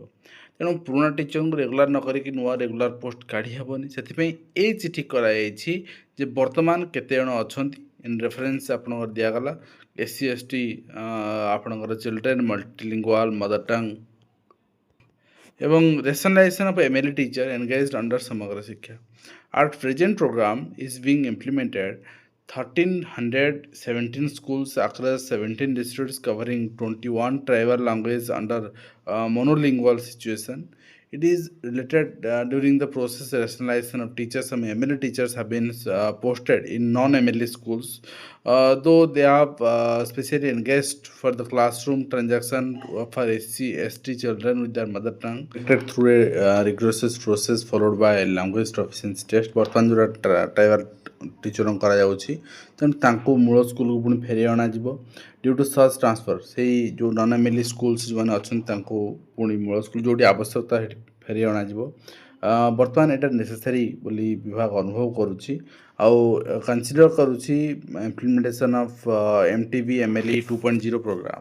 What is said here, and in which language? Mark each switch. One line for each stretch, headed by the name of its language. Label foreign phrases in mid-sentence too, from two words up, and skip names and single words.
Odia: ତେଣୁ ପୁରୁଣା ଟିଚରଙ୍କୁ ରେଗୁଲାର ନ କରିକି ନୂଆ
English: regular post
Odia: କାଢ଼ି ହେବନି। ସେଥିପାଇଁ ଏଇ ଚିଠି କରାଯାଇଛି ଯେ ବର୍ତ୍ତମାନ କେତେ ଜଣ ଅଛନ୍ତି,
English: in reference
Odia: ଆପଣଙ୍କର ଦିଆଗଲା SC ST ଆପଣଙ୍କର
English: children, multilingual, mother tongue
Odia: ଏବଂ
English: rationalization of MLE teacher engaged under Samagra Shiksha. Our present program is being implemented 1317 schools across 17 districts covering 21 tribal languages under monolingual situation. It is related during the process rationalization of teachers. Some MLE teachers have been posted in non-MLE schools, though they have specially engaged for the classroom transaction for SC ST children with their mother tongue through a rigorous process followed by a language proficiency test.
Odia: ବର୍ତ୍ତମାନ ଯେଉଁଟା
English: tribal teacher
Odia: କରାଯାଉଛି, ତେଣୁ ତାଙ୍କୁ ମୂଳ ସ୍କୁଲକୁ ପୁଣି ଫେରାଇ ଅଣାଯିବ।
English: due to such transfer,
Odia: ସେଇ ଯେଉଁ
English: non MLA schools
Odia: ଯେଉଁମାନେ ଅଛନ୍ତି ତାଙ୍କୁ ପୁଣି ମୂଳ ସ୍କୁଲ ଯେଉଁଠି ଆବଶ୍ୟକତା ସେଠି ଫେରାଇ ଅଣାଯିବ। ବର୍ତ୍ତମାନ ଏଇଟା ନେସେସାରୀ ବୋଲି ବିଭାଗ ଅନୁଭବ କରୁଛି ଆଉ କନସିଡର କରୁଛି
English: implementation of MTB MLE 2.0 program.